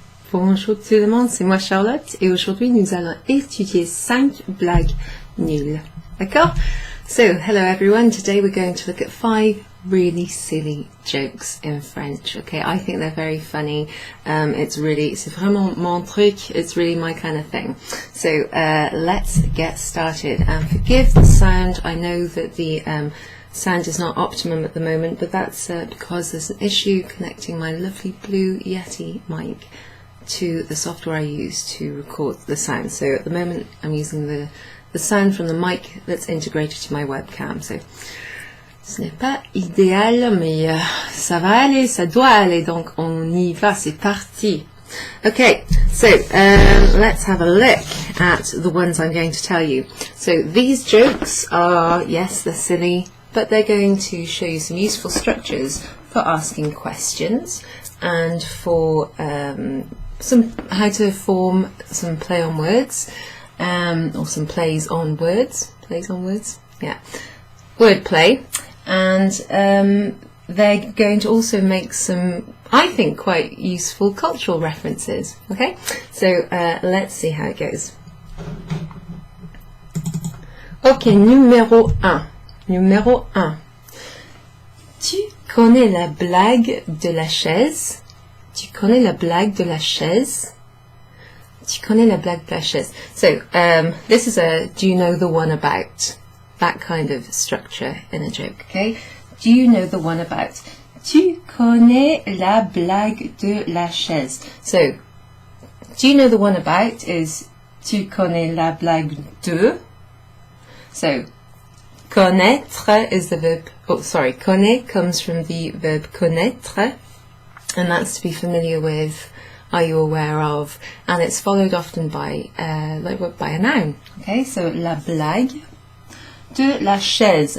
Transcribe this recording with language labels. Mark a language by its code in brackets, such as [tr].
[fr] Bonjour tout le monde, c'est moi Charlotte et aujourd'hui nous allons étudier 5 blagues nulles. D'accord? [en] So, hello everyone, today we're going to look at 5 really silly jokes in French. Okay, I think they're very funny. [fr] C'est vraiment mon truc, [en] it's really my kind of thing. So, let's get started. And forgive the sound, I know that the sound is not optimum at the moment, but that's because there's an issue connecting my lovely blue Yeti mic to the software I use to record the sound. So at the moment I'm using the sound from the mic that's integrated to my webcam. [fr] So ce n'est pas idéal, mais ça va aller, ça doit aller, donc on y va, c'est parti. [en] Okay, so let's have a look at the ones I'm going to tell you. So these jokes are, yes, they're silly, but they're going to show you some useful structures for asking questions and for how to form some play on words, or some plays on words, yeah, wordplay, and they're going to also make some, I think, quite useful cultural references. Okay, so let's see how it goes. [fr] Okay, numéro 1. Tu connais la blague de la chaise? Tu connais la blague de la chaise? Tu connais la blague de la chaise? [en] So, this is a do you know the one about? That kind of structure in a joke, okay? Do you know the one about? [fr] Tu connais la blague de la chaise? [en] So, do you know the one about is [fr] tu connais la blague de? [en] So, connaître is the verb, connaît comes from the verb connaître, and that's to be familiar with, are you aware of, and it's followed often by by a noun. [fr] Okay, so la blague de la chaise.